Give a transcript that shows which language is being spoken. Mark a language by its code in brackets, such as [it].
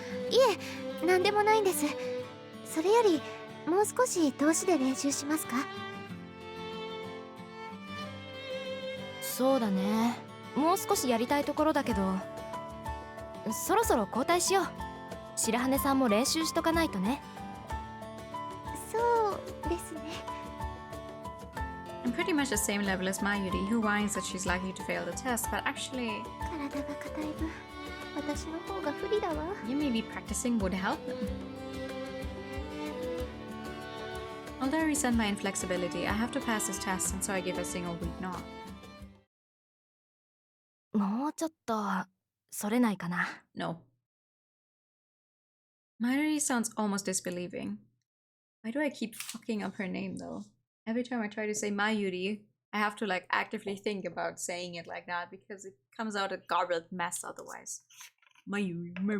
[ja] いえ、なんでもないんです。それよりもう少し通しで練習しますか？そうだね。もう少しやりたいところだけど、そろそろ交代しよう。白羽さんも練習しとかないとね。そうですね。 [en] I'm pretty much the same level as Mayuri, who whines that she's likely to fail the test, but actually, [ja] 体が硬い分、私の方が不利だわ。 [en] you maybe practicing would help them. Although I resent my inflexibility, I have to pass this test, and so I give a single week nod. [ja] もうちょっとそれないかな。 [en] No. Mayuri sounds almost disbelieving. Why do I keep fucking up her name though? Every time I try to say Mayuri, I have to like actively think about saying it like that because it comes out a garbled mess otherwise. Mayuri.